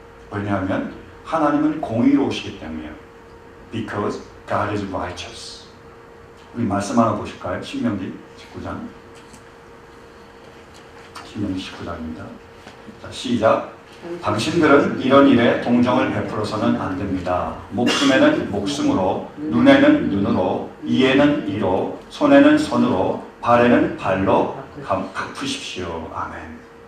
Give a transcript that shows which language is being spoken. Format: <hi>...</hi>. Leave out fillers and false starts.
<ko>왜냐하면 하나님은 공의로우시기 때문이에요.</ko> <en>Because God is righteous.</en> <ko>우리 말씀 하나 보실까요? 신명기 19장. 신명기 19장입니다. 자, 시작. 당신들은 이런 일에 동정을 베풀어서는 안 됩니다. 목숨에는 목숨으로, 눈에는 눈으로, 이에는 이로, 손에는 손으로, 발에는 발로 갚으십시오. 아멘.</ko>